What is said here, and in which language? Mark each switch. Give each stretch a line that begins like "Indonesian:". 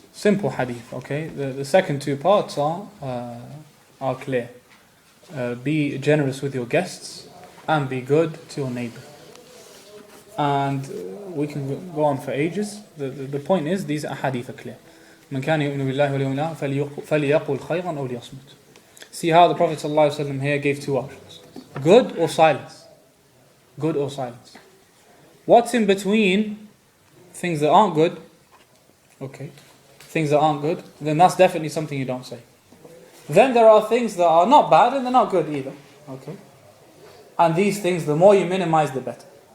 English: Simple hadith, okay? The second two parts are clear. Be generous with your guests and be good to your neighbor. And we can go on for ages. The point is, these hadith are clear.
Arabic: من كان يؤمن بالله واليوم الآخر فليقل خيرا أو ليصمت.
English: See how the Prophet ﷺ here gave two options: good or silence. Good or silence. What's in between things that aren't good? Okay, things that aren't good, then that's definitely something you don't say. Then there are things that are not bad and they're not good either. Okay, and these things, the more you minimize, the better.